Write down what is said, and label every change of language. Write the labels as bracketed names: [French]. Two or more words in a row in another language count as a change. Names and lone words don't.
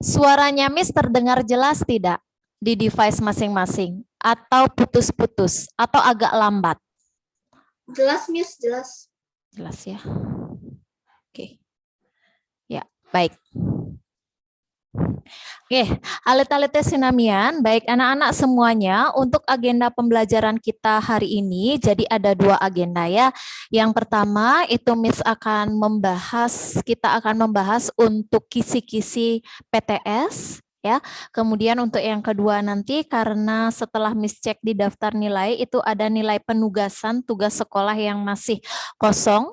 [Indonesian] Suaranya Miss terdengar jelas tidak di device masing-masing? Atau putus-putus? Atau agak lambat? Jelas, Miss, jelas. Jelas ya. Oke. Ya, baik. Oke, [Balinese] alit-alitnya sinamian, [Indonesian] baik anak-anak semuanya, untuk agenda pembelajaran kita hari ini, jadi ada 2 agenda ya. Yang pertama itu Miss akan kita akan membahas untuk kisi-kisi PTS ya. Kemudian untuk yang kedua nanti karena setelah Miss cek di daftar nilai itu ada nilai penugasan tugas sekolah yang masih kosong.